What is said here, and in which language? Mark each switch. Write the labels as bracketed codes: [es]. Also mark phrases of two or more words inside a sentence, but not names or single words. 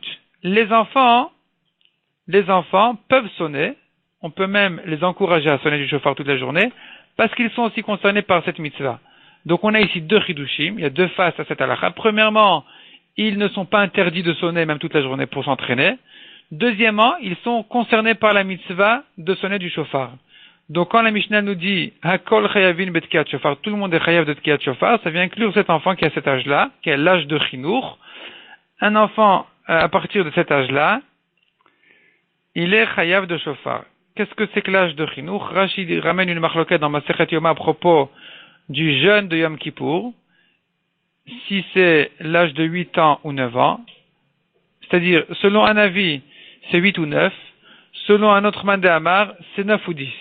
[fr] Les enfants peuvent sonner, on peut même les encourager à sonner du shofar toute la journée, parce qu'ils sont aussi concernés par cette mitzvah. Donc on a ici deux chidushim, il y a deux faces à cette halakha. Premièrement, ils ne sont pas interdits de sonner même toute la journée pour s'entraîner. Deuxièmement, ils sont concernés par la mitzvah de sonner du shofar. Donc quand la Mishnah nous dit [he] הכל חייבין בתקיעת שופר, [fr] tout le monde est chayav de [he] תקיעת שופר, [fr] ça vient inclure cet enfant qui a cet âge-là, qui a l'âge de chinour. Un enfant à partir de cet âge-là, il est chayav de shofar. Qu'est-ce que c'est que l'âge de chinour? Rashi ramène une marloquette dans Masechet Yoma à propos du jeûne de Yom Kippour, si c'est l'âge de 8 ans ou 9 ans, c'est-à-dire selon un avis c'est 8 ou 9, selon un autre mandé Amar c'est 9 ou 10.